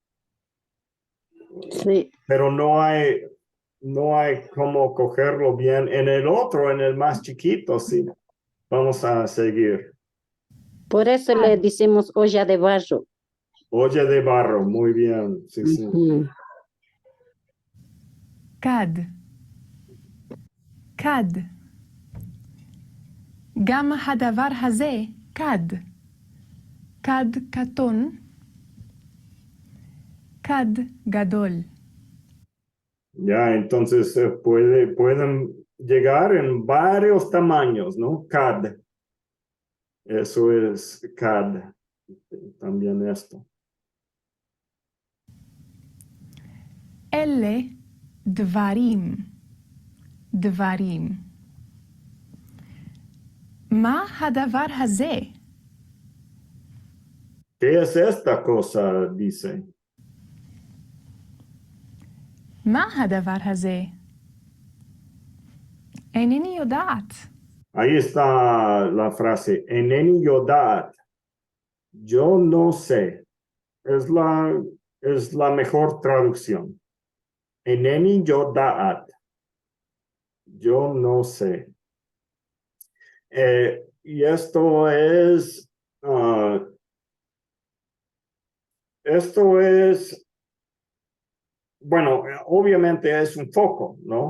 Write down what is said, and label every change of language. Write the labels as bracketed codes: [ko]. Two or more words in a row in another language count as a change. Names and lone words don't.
[es] Sí. pero no hay cómo cogerlo bien. En el otro, en el más chiquito, sí. Vamos a seguir. Por eso le decimos olla de barro. Olla de barro, muy bien. Sí, sí. [he] כד, כד. גם הדבר הזה כד. כד קטון, כד גדול. [es] Ya, entonces pueden llegar en varios tamaños, ¿no? CAD. Eso es CAD. También esto. [he] אלה דברים, דברים. מה הדבר הזה? [es] ¿Qué es esta cosa? Dice. [he] מה הדבר הזה? אינני יודעת. [es] Ahí está la frase, [he] אינני יודעת. [es] Yo no sé. Es la mejor traducción. [he] אינני יודעת. [es] Yo no sé. Y esto es bueno, obviamente es un foco, ¿no?